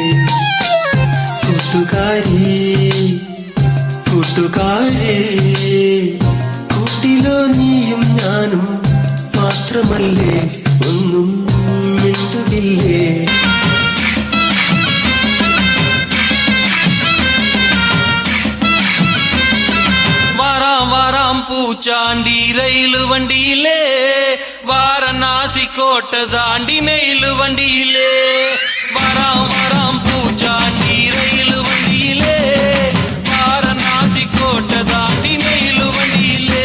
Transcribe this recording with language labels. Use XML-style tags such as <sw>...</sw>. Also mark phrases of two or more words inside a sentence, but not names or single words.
<ml>കൂട്ടുകാരി കൂട്ടുകാരി കൂട്ടിലോ നീയും ഞാനും മാത്രമല്ലേ, ഒന്നും മിണ്ടുകില്ലേ.</ml> <ta>பூச்சாண்டி ரயிலு வண்டியிலே, வாரணாசி கோட்டை தாண்டி மெயிலு வண்டியிலே. வராம் வராம் பூச்சாண்டி ரயிலு வண்டியிலே, வாரணாசி கோட்டை தாண்டி மெயிலு வண்டியிலே.</ta>